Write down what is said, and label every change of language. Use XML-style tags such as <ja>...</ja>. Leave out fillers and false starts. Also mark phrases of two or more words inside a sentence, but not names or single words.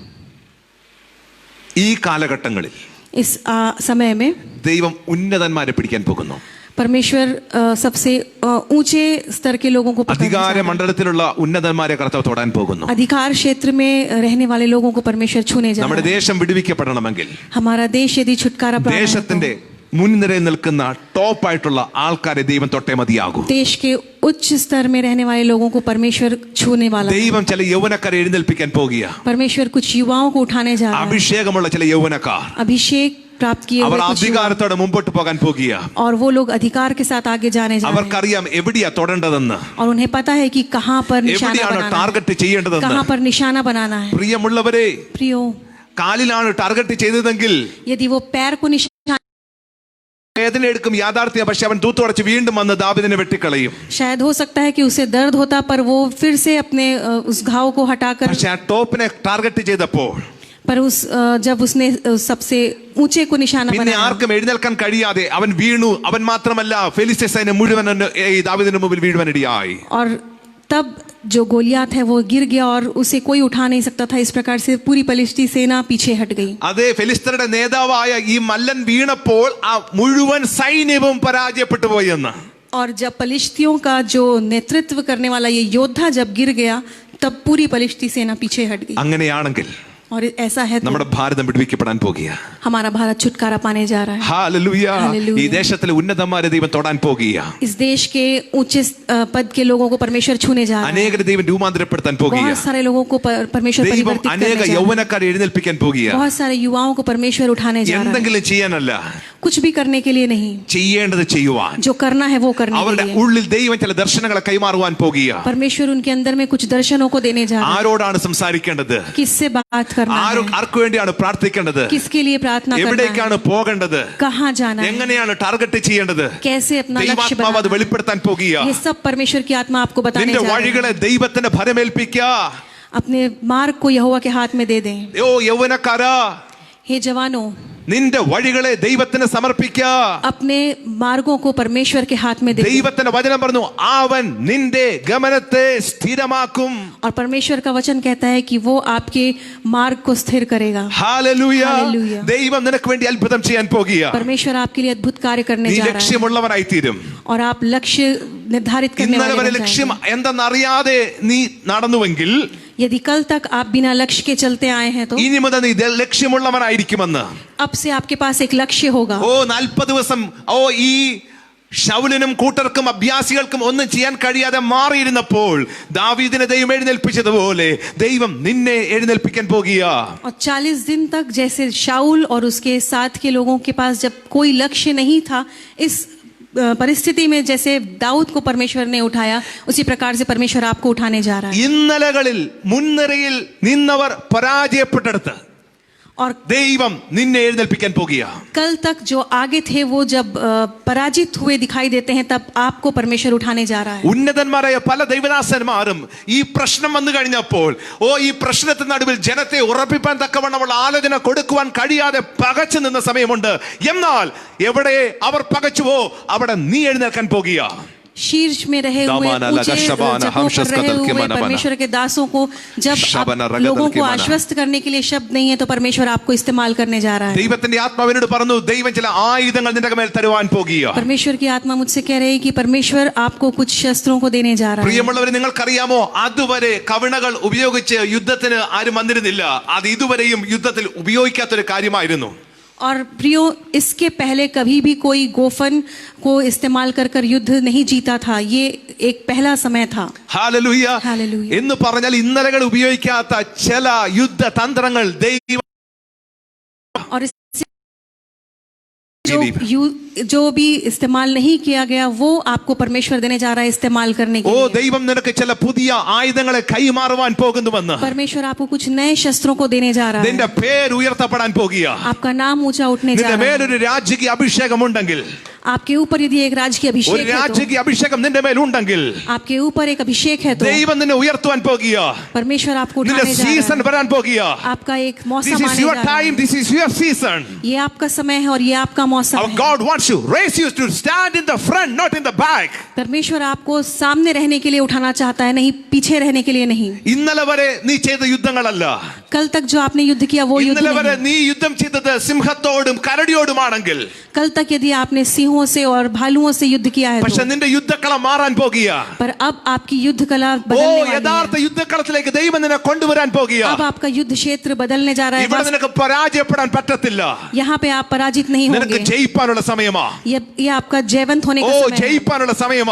<ml>ഈ കാലഘട്ടങ്ങളിൽ</ml> <hi>इस समय में</hi> <ml>ദൈവം ഉന്നതന്മാരെ പിടിക്കാൻ പോകുന്നു.</ml> <hi>परमेश्वर सबसे ऊंचे स्तर के लोगों को पकड़ना</hi> <ml>അധികാര</ml> <hi>चाहता है।</hi> <ml>മണ്ഡലത്തിലുള്ള ഉന്നതന്മാരെ കർത്താവ് തൊടാൻ പോകുന്നു.</ml> <hi>अधिकार क्षेत्र में रहने वाले लोगों को परमेश्वर छूने जा</hi> <ml>നമ്മുടെ</ml> <hi>रहा है।</hi> <ml>ദേശം വിടുവിക്കപ്പെടണമെങ്കിൽ</ml> <hi>हमारा देश यदि छुटकारा पाना है,</hi> <ml>ദേശത്തിന്റെ മുൻനിരയിൽ നിൽക്കുന്ന ടോപ്പായിട്ടുള്ള ആൾക്കാരെ ദൈവം തൊട്ടേ മതിയാകൂ.</ml> <hi>तो देश के उच्च स्तर में रहने वाले लोगों को परमेश्वर छूने वाला है।</hi> <ml>ദൈവം ചില യൗവനക്കാരെ എഴുന്നേൽപ്പിക്കാൻ പോകുക.</ml> <hi>परमेश्वर कुछ युवाओं को उठाने जा रहा है।</hi> <ml>അഭിഷേകമുള്ള ചില യൗവനക്കാർ</ml> <hi>अभिषेक प्राप्त किए</hi> <ml>അവർ</ml> <hi>हुए कुछ युवा,</hi> <ml>അധികാരത്തോടെ മുമ്പോട്ട് പോകാൻ പോകുക.</ml> <hi>और वो लोग अधिकार के साथ आगे जाने जा रहे हैं,</hi> <ml>അവർക്കറിയാം എവിടെയാ തൊടേണ്ടതെന്ന്,</ml> <hi>और उन्हें पता है कि कहाँ पर निशाना</hi> <ml>എവിടെയാണ്</ml> <hi>बनाना है,</hi> <ml>ടാർഗറ്റ് ചെയ്യേണ്ടതെന്ന്.</ml> <hi>कहाँ पर निशाना बनाना है।</hi> <ml>പ്രിയമുള്ളവരെ,</ml> <hi>प्रियो,</hi> <ml>കാലിലാണ് ടാർഗറ്റ് ചെയ്തതെങ്കിൽ</ml> <hi>यदि वो पैर को निशाना,</hi> <ml>വേദന എടുക്കും യാഥാർത്ഥ്യം. പക്ഷെ അവൻ തൂത്തുടച്ച് വീണ്ടും വന്ന് ദാവീദിനെ വെട്ടിക്കളയും.</ml> <hi>शायद हो सकता है कि उसे दर्द होता, पर वो फिर से अपने उस घाव को हटाकर,</hi> <ml>പക്ഷെ ആ ടോപ്പിനെ ടാർഗറ്റ് ചെയ്തപ്പോൾ</ml> <hi>पर जब उसने सबसे ऊंचे को निशाना</hi> <ml>പിന്നെ</ml> <hi>बनाया,</hi> <ml>ആർക്കും എഴുന്നേൽക്കാൻ കഴിയാതെ അവൻ വീണു. അവൻ മാത്രമല്ല, ഫെലിസ്ത്യ സൈന്യം മുഴുവൻ ഈ ദാവീദിന്റെ മുമ്പിൽ വീഴുവാനിടയായി.</ml> <hi>और तब जो गोलियात है वो गिर गया और उसे कोई उठा नहीं सकता था। इस प्रकार से पूरी पलिश्ती सेना पीछे हट गई।</hi> <ml>അതേ, ഫെലിസ്ത്യരുടെ നേതാവായ ഈ മല്ലൻ വീണപ്പോൾ ആ മുഴുവൻ സൈന്യവും പരാജയപ്പെട്ടു പോയെന്ന്.</ml> <hi>और जब पलिश्तियों का जो नेतृत्व करने वाला ये योद्धा जब गिर गया, तब पूरी पलिश्ती सेना पीछे हट गई।</hi> <ml>അങ്ങനെയാണെങ്കിൽ</ml> <hi>और ऐसा है तो</hi> <ml>നമ്മുടെ ഭാരതം വിടുവിക്കപ്പെടാൻ പോകുക.</ml> <hi>हमारा भारत छुटकारा पाने जा रहा है।</hi> <ml>ഹല്ലേലൂയ. ഹല്ലേലൂയ. ഈ ദേശത്തിലെ ഉന്നതന്മാരെ ദൈവം തൊടാൻ പോകുക.</ml> <hi>इस देश के ऊंचे पद के लोगों को परमेश्वर छूने जा रहा है।</hi> <ml>അനേകരെ ദൈവം രൂപാന്തരപ്പെടുത്താൻ പോകുക.</ml> <hi>बहुत सारे लोगों को परमेश्वर</hi> <ml>ദൈവം</ml> <hi>परिवर्तित करने</hi> <ml>അനേക</ml> <hi>जा रहा है।</hi> <ml>യൗവനക്കാരെ എഴുന്നേൽപ്പിക്കാൻ പോകുക.</ml> <hi>बहुत सारे युवाओं को परमेश्वर उठाने जा रहा है।</hi> <ml>എന്തെങ്കിലും ചെയ്യാനല്ല,</ml> <hi>कुछ भी करने के लिए नहीं,</hi> <ml>ചെയ്യേണ്ടത് ചെയ്യുവാൻ.</ml> <hi>जो करना है वो करने के</hi> <ml>അവരുടെ</ml> <hi>लिए।</hi> <ml>ഉള്ളിൽ ദൈവം ചില ദർശനങ്ങളെ കൈമാറുവാൻ പോകുക.</ml> <hi>परमेश्वर उनके अंदर में कुछ दर्शनों को देने जा रहा है।</hi> <ml>ആരോടാണ് സംസാരിക്കേണ്ടത്,</ml> <hi>किससे बात करना है,</hi> <ml>ആർക്ക് വേണ്ടിയാണ് പ്രാർത്ഥിക്കേണ്ടത്,</ml> <hi>किसके लिए प्रार्थना करना</hi> <ml>എവിടേക്കാണ്</ml> <hi>है,</hi> <ml>പോകേണ്ടത്,</ml> <hi>कहाँ जाना है,</hi> <ml>എങ്ങനെയാണ് ടാർഗറ്റ് ചെയ്യേണ്ടത്,</ml> <hi>कैसे अपना लक्ष्य</hi> <ml>ദൈവാത്മാവ് അത്</ml> <hi>बनाना</hi> <ml>വെളിപ്പെടുത്താൻ പോകുക.</ml> <hi>है। ये सब परमेश्वर की आत्मा आपको बताने</hi> <ml>നിന്റെ</ml> <hi>जा रही है।</hi> <ml>വഴികളെ ദൈവത്തിന് ഭരമേൽപ്പിക്കുക.</ml> <hi>अपने मार्ग को यहोवा के हाथ में दे दें।</hi> <ml>ഓ യൗവനക്കാരാ,</ml> <hi>हे जवानों,</hi> <ml>നിന്റെ വഴികളെ ദൈവത്തിന് സമർപ്പിക്കുക.</ml> <hi>अपने मार्गों को परमेश्वर के हाथ में दे दें।</hi> <ml>ദൈവത്തിന്റെ വചനം പറഞ്ഞു, അവൻ നിന്റെ ഗമനത്തെ സ്ഥിരമാക്കും.</ml> <hi>और परमेश्वर का वचन कहता है कि वो आपके मार्ग को स्थिर करेगा।</hi> <ml>ഹല്ലേലൂയ. ഹല്ലേലൂയ. ദൈവം നിനക്ക് വേണ്ടി അത്ഭുതം ചെയ്യാൻ പോകുക.</ml> <hi>परमेश्वर आपके लिए अद्भुत कार्य करने</hi> <ml>നീ</ml> <hi>जा रहा है</hi> <ml>ലക്ഷ്യമുള്ളവനായി തീരും.</ml> <hi>और आप लक्ष्य निर्धारित करने</hi> <ml>ഇന്നലെ വരെ</ml> <hi>वाले बन</hi> <ml>ലക്ഷ്യം</ml> <hi>जाएंगे।</hi> <ml>എന്തെന്നറിയാതെ നീ നടന്നുവെങ്കിൽ</ml> <hi>यदि कल तक आप बिना लक्ष्य के चलते आए हैं तो</hi> <ml>ഇനി മുതൽ നീ ലക്ഷ്യമുള്ളവനായിരിക്കുമെന്ന്.</ml> <hi>अब से आपके पास एक लक्ष्य होगा।</hi> <ml>ഓ 40 ദിവസം ഈ ശൗലിനും കൂട്ടർക്കും അഭ്യാസികൾക്കും ഒന്നും ചെയ്യാൻ കഴിയാതെ മാറിയിരുന്നപ്പോൾ ദാവീദിനെ ദൈവം എഴുന്നേൽപ്പിച്ചതുപോലെ ദൈവം നിന്നെ എഴുന്നേൽപ്പിക്കാൻ പോകുക.</ml> <hi>और 40 दिन तक जैसे शाऊल और उसके साथ के लोगों के पास जब कोई लक्ष्य नहीं था, इस परिस्थिति में जैसे दाऊद को परमेश्वर ने उठाया, उसी प्रकार से परमेश्वर आपको उठाने जा रहा है।</hi> <ml>ഇന്നലകളിൽ മുൻനിരയിൽ നിന്നവർ പരാജയപ്പെട്ടെടുത്ത്</ml> <hi>और</hi> <ml>ദൈവം നിന്നെ എഴുന്നേൽപ്പിക്കാൻ പോകുക.</ml> <hi>कल तक जो आगे थे वो जब पराजित हुए दिखाई देते हैं, तब आपको परमेश्वर उठाने जा रहा है।</hi> <ml>ഉന്നതന്മാരായ പല ദൈവദാസന്മാരും ഈ പ്രശ്നം വന്നു കഴിഞ്ഞപ്പോൾ ഈ പ്രശ്നത്തിന് നടുവിൽ ജനത്തെ ഉറപ്പിക്കാൻ തക്കവണ്ണമുള്ള ആലോചന കൊടുക്കുവാൻ കഴിയാതെ പകച്ചു നിന്ന സമയമുണ്ട്. എന്നാൽ എവിടെ അവർ പകച്ചുവോ അവിടെ നീ എഴുന്നേൽക്കാൻ പോകുക.</ml> <hi>शीर्ष में रहे हुए ऊंचे जगहों पर रहे हुए परमेश्वर के दासों को जब आप लोगों को आश्वस्त करने के लिए शब्द नहीं है, तो परमेश्वर आपको इस्तेमाल करने जा रहा है।</hi> <ml>ദൈവത്തിന്റെ ആത്മാവിനോട് പറഞ്ഞു, ദൈവം ചില ആയുധങ്ങൾ നിന്റെ മേൽ തരുവാൻ പോകുക.</ml> <hi>परमेश्वर की आत्मा मुझसे कह रही है कि परमेश्वर आपको कुछ शस्त्रों को देने जा रहा है।</hi> <ml>പ്രിയമുള്ളവരെ, നിങ്ങൾക്കറിയാമോ, അതുവരെ കവിണകൾ ഉപയോഗിച്ച് യുദ്ധത്തിന് ആരും വന്നിരുന്നില്ല. അത് ഇതുവരെയും യുദ്ധത്തിൽ ഉപയോഗിക്കാത്തൊരു കാര്യമായിരുന്നു.</ml> <hi>और प्रियो, इसके पहले कभी भी कोई गोफन को इस्तेमाल कर कर युद्ध नहीं जीता था। ये एक पहला समय था।</hi> <ml>ഹല്ലേലൂയ. ഹല്ലേലൂയ. എന്ന് പറഞ്ഞാൽ ഇന്നലകൾ ഉപയോഗിക്കാത്ത ചില യുദ്ധ തന്ത്രങ്ങൾ ദൈവം</ml> <hi>और जो भी इस्तेमाल नहीं किया गया वो आपको परमेश्वर देने जा रहा है इस्तेमाल करने के लिए।</hi> <ml>ദൈവം നിനക്ക് ചില പുതിയ ആയുധങ്ങളെ കൈമാറുവാൻ പോകുന്നുവെന്ന്.</ml> <hi>परमेश्वर आपको कुछ नए शस्त्रों को देने जा रहा</hi> <ml>നിന്റെ</ml> <hi>है।</hi> <ml>പേര് ഉയർത്തപ്പെടാൻ പോകുക.</ml> <hi>आपका नाम ऊंचा उठने जा</hi> <ml>നിന്റെ</ml> <hi>रहा है।</hi> <ml>മേലൊരു രാജകീയ അഭിഷേകമുണ്ടെങ്കിൽ,</ml> <hi>आपके ऊपर यदि एक राज की</hi> <ml>ഒരു</ml> <hi>अभिषेक है तो,</hi> <ml>രാജകീയ അഭിഷേകം നിന്റെ മേലുണ്ടെങ്കിൽ</ml> <hi>आपके ऊपर एक अभिषेक है तो</hi> <ml>ദൈവം നിന്നെ ഉയർത്തുവാൻ പോകുക.</ml> <hi>परमेश्वर आपको</hi> <ml>നിന്റെ</ml> <hi>उठाने जा</hi> <ml>സീസൺ</ml> <hi>रहा है।</hi> <ml>വരാൻ പോകുക.</ml> <hi>आपका एक</hi> <en>This</en> <hi>मौसम</hi> <en>is</en> <hi>आने</hi> <en>your</en> <hi>जा रहा</hi> <en>time,</en> <hi>है।</hi> <en>this is your season.</en> <hi>ये आपका समय है और ये आपका मौसम</hi> <en>Our</en> <hi>है।</hi> <en>God wants to raise you to stand in the front, not in the back.</en> <hi>परमेश्वर आपको सामने रहने के लिए उठाना चाहता है, नहीं पीछे रहने के लिए नहीं।</hi> <ml>ഇന്നലെ വരെ നീ ചെയ്ത യുദ്ധങ്ങളല്ല.</ml> <hi>कल तक जो आपने युद्ध किया वो युद्ध</hi> <ml>ഇന്നലെ വരെ</ml> <hi>नहीं।</hi> <ml>നീ യുദ്ധം ചെയ്തത് സിംഹത്തോടും കരടിയോടുമാണെങ്കിൽ,</ml> <hi>कल तक यदि आपने सिंहों से और भालुओं से युद्ध किया है</hi> <ml>പക്ഷെ</ml> <hi>तो,</hi> <ml>നിന്റെ യുദ്ധക്കളം മാറാൻ പോകുക.</ml> <hi>पर अब आपकी युद्ध कला</hi> <ml>ഓ</ml> <hi>बदलने वाली</hi> <ml>യഥാർത്ഥ</ml> <hi>है।</hi> <ml>യുദ്ധക്കളത്തിലേക്ക് ദൈവം നിന്നെ കൊണ്ടുവരാൻ പോകുക.</ml> <hi>अब आपका युद्ध क्षेत्र बदलने जा रहा है।</hi> <ml>ഇവിടെ നിനക്ക് പരാജയപ്പെടാൻ പറ്റത്തില്ല.</ml> <hi>यहाँ पे आप पराजित नहीं</hi> <ml>നിനക്ക്</ml> <hi>होंगे।</hi> <ml>ജയിപ്പാനുള്ള സമയമാ.</ml> <hi>ये आपका जयवंत होने</hi> <ml>ഓ</ml> <hi>का समय है।</hi> <ml>ജയിപ്പാനുള്ള സമയമാ.</ml>